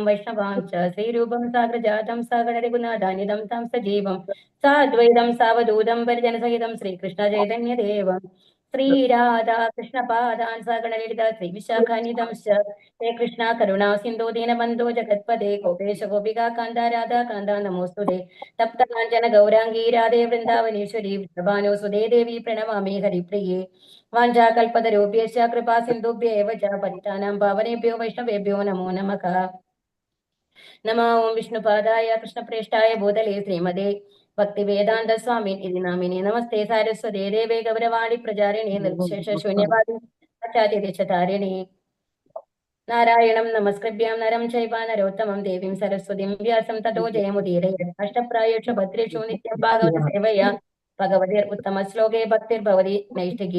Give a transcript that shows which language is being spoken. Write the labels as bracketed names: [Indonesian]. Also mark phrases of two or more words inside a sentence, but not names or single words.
[Sanskrit] വൈഷ്ണവാംശ ശ്രീരൂപം സാഗ്രജാതം സാഗര രഘുനാഥാനിതം താം സജീവം സാദ്വൈതം സാവധൂതം പരിജനസഹിതം ശ്രീകൃഷ്ണ ചൈതന്യദേവം ശ്രീരാധാകൃഷ്ണപാദാൻ സഗണലളിത ശ്രീവിശാഖാനിതം ഹേ കൃഷ്ണ കരുണാ സിന്ധോ ദീനബന്ധോ ജഗത്പദേ ഗോപേശ ഗോപികാ കാന്ത രാധാ കാന്ത നമോസ്തുതേ തപ്തകാഞ്ചന ഗൗരാംഗീ രാധേ വൃന്ദാവനേശ്വരി വൃഷഭാനുസുതേ ദേവി പ്രണമാമി ഹരിപ്രിയേ വാഞ്ചാകൽപതരൂപ്യശ്ച കൃപാ സിന്ധുഭ്യ ഏവ ച പതിതാനാം പാവനേഭ്യോ വൈഷ്ണവേഭ്യോ നമോ നമഃ. നമോ ഓം വിഷ്ണുപാദായ കൃഷ്ണപ്രേഷ്ഠായ ഭൂതലേ ശ്രീമതേ ഭക്തിവേദാന്ത സ്വാമി ഇതി നാമിനി നമസ്തേ സാരസ്വതേ ദേവേ ഗൗരവാണി പ്രചാരിണി നിർവിശേഷ ശൂന്യവാദി ആചാര്യദേശധാരിണി നാരായണം നമസ്കൃഭ്യാം നരം ചൈവ നരോത്തമം ദേവീം സരസ്വതീം വ്യാസം തതോ ജയമുദീരേ അഷ്ടപ്രായേഷു ഭദ്രേഷു നിത്യം ഭാഗവത സേവയാ ഭഗവതിർ ഉത്തമ ശ്ലോകേ ഭക്തിർഭവതി നൈഷ്ഠികി.